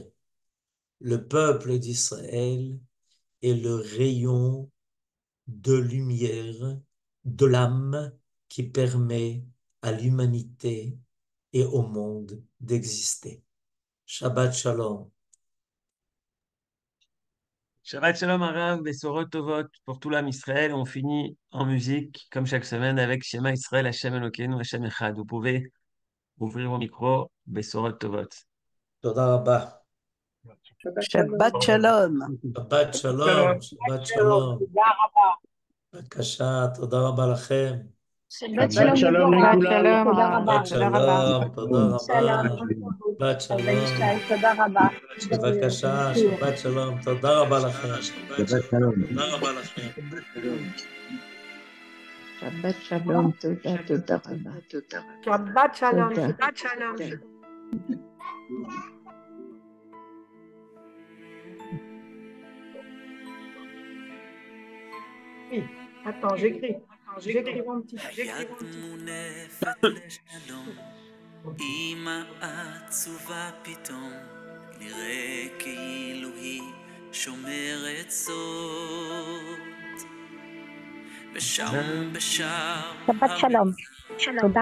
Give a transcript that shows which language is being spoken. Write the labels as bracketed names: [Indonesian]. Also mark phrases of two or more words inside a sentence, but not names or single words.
[French] Le peuple d'Israël est le rayon de lumière de l'âme qui permet à l'humanité et au monde d'exister. [Hebrew] שבת שלום. שבת שלום הרב, בשורות טובות [French] pour tout l'âme Israël. On finit en musique, comme chaque semaine, avec [Hebrew] שמע ישראל, השם אלוקינו, השם אחד. [French] Vous pouvez ouvrir vos micros, [Hebrew] בשורות טובות. תודה רבה. שבת שלום. שבת שלום. שבת שלום. בבקשה, תודה רבה לכם. שבת שלום לכולם, תודה רבה. שבת שלום, תודה רבה. שבת שלום. תודה רבה. בבקשה, שבת שלום, תודה רבה לכם. שבת שלום. תודה רבה לכם. שבת שלום. תודה רבה. שבת שלום, תודה. שבת שלום. [French] Attends, j'écris mon petit. [Hebrew] היד מונפת לשלום, אמא עצובה פתאום, נראה כאילו היא שומרת סוד. ושם בשער שבת שלום. תודה.